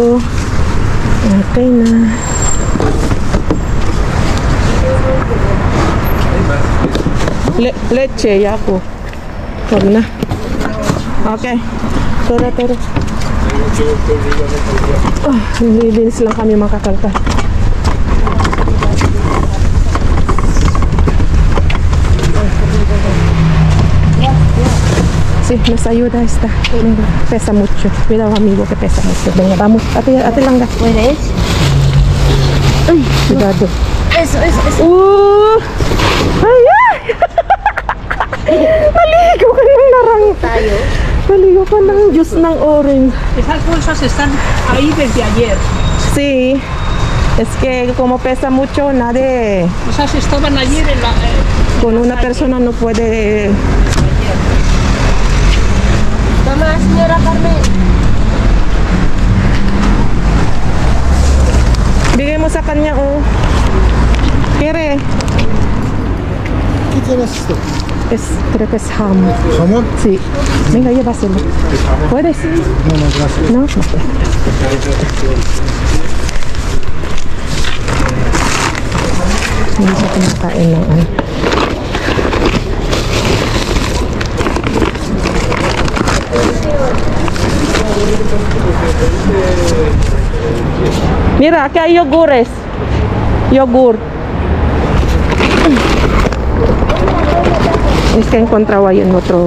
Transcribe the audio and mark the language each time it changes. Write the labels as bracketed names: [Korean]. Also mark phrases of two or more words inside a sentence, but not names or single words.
[Filipino] Okay na. Leche, yako. Huwag na. Okay. Tara. Oh, nilinis lang kami makakalka. [Spanish] Sí, nos ayuda esta. Venga, pesa mucho. Cuidado, amigo, que pesa mucho. Venga, vamos. Ate Langga. ¿Puedes? Ay, cuidado. Eso. [Filipino] Ay, ay! Maligo ka ng narang. Tayo. Maligo ka ng juice ng orange. [Spanish] Esas bolsas están ahí desde ayer. Sí. Es que como pesa mucho, nadie... Esas estaban ayer en la... Con una persona no puede... [Filipino] Tama, señora Carmen. Bigay mo sa kanya, oh. [Spanish] Kere. ¿Qué tienes esto? Creo que es jamón. ¿Jamón? Sí. Venga, llévaselo. ¿Puedes? Sí. No, gracias. No. [Filipino] Hindi siya kumakain ng ano. [Spanish] Mira, aquí hay yogures. Yogur. Es que encontraba ahí en otro.